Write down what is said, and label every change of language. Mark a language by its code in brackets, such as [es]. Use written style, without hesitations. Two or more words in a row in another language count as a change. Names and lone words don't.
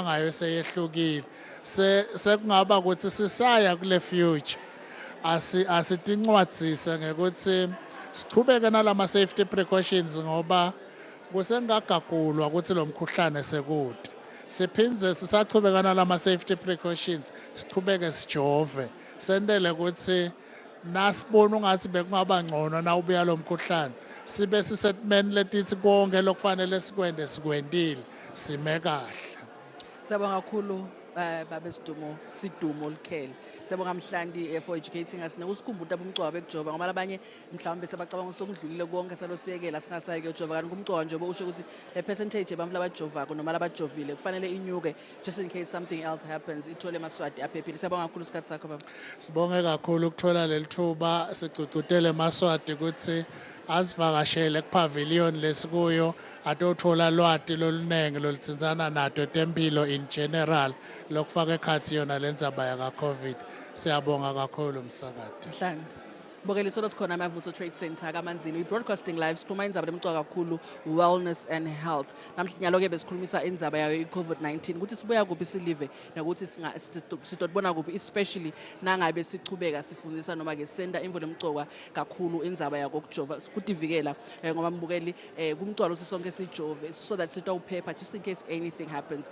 [ss] ngayo seyehlukile sekungaba ukuthi sisaya kule future asitincwadzise ngekuthi sichubeke nalama [en] safety precautions [ss] ngoba kusengagagulwa ukuthi lo mkhuhlane sekude siphindze sisachubeka nalama [en] safety precautions [ss] sichubeke sijove sendele ukuthi nasibona ungathi bekungaba ngcono na ubuya lo mkhuhlane sibe sisetmeni letithi konke lokufanele sikwende sikwendile sime kahle. Siyabonga kakhulu babe sidumo likhele siyabonga Mhlandi [en] for educating us [ss] nokusikhumbuza abumcoka bekujova ngoba labanye mhlawumbe sebacabanga sokudlulile konke salosiyekela singasayi kuyojova kanti kumcoka nje usho ukuthi le percentage abantu labajovako noma labajovile kufanele inyuke [en] just in case something else happens [ss] ithole emaswati aphephile. Siyabonga kakhulu isikhathi sakho baba. Sibonge kakhulu ukuthola leli thuba sigcugcutele emaswati ukuthi asivakashele kupavilion lesikuyo atothola lwati lolunenge lolutsintsana nato tempilo [en] in general [ss] lokufaka ekhathi yona lendzaba yaka COVID. Siyabonga kakhulu msakade. Mhlanga Bokele solo sikhona amavuso trade center kaManzini. [en] We broadcasting live [ss] sikhuluma indzaba lemcoka kakhulu [en] wellness and health. [ss] Namhlanje ke besikhulumisa indzaba yayo iCovid-19 ukuthi sibuya kuphi silive nokuthi sitotbona kuphi especially nangabe sichubeka sifundisa noma ke senda imvo lemcoka kakhulu indzaba yako kujova kutivikela ngoba mbukeli kumcwalo sisonke sijove [en] so that [ss] sitawuphepha [en] just in case anything happens.